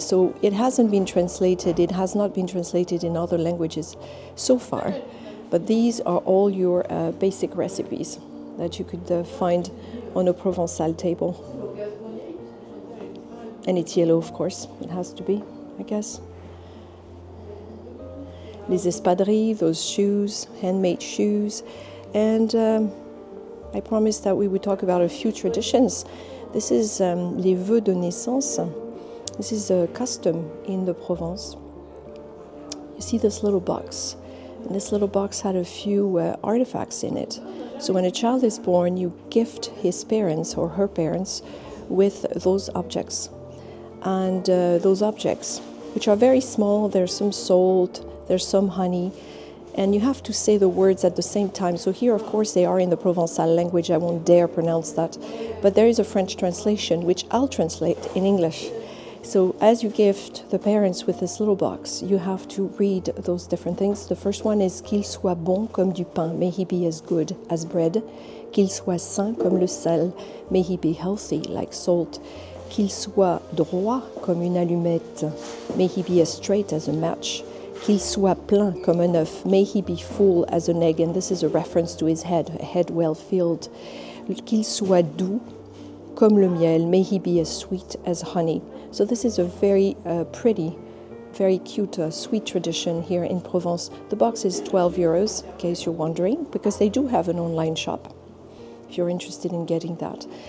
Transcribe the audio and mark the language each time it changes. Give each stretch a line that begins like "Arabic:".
English: So it hasn't been translated, it has not been translated in other languages so far, but these are all your basic recipes that you could find on a Provençal table. And it's yellow, of course, it has to be, I guess. Les espadrilles, those shoes, handmade shoes, and I promised that we would talk about a few traditions. This is les vœux de naissance. This is a custom in the Provence. You see this little box. And this little box had a few artifacts in it. So when a child is born, you gift his parents or her parents with those objects. And those objects, which are very small, there's some salt, there's some honey, and you have to say the words at the same time. So here, of course, they are in the Provençal language. I won't dare pronounce that. But there is a French translation, which I'll translate in English. So as you gift the parents with this little box, you have to read those different things. The first one is
French: qu'il soit bon comme du pain,
English: may he be as good as bread.
French: Qu'il soit sain comme le sel,
English: may he be healthy like salt.
French: Qu'il soit droit comme une allumette,
English: may he be as straight as a match.
French: Qu'il soit plein comme un œuf,
English: may he be full as an egg. And this is a reference to his head, a head well filled.
French: Qu'il soit doux comme le miel,
English: may he be as sweet as honey. So this is a very pretty, very cute, sweet tradition here in Provence. The box is 12 euros, in case you're wondering, because they do have an online shop, if you're interested in getting that.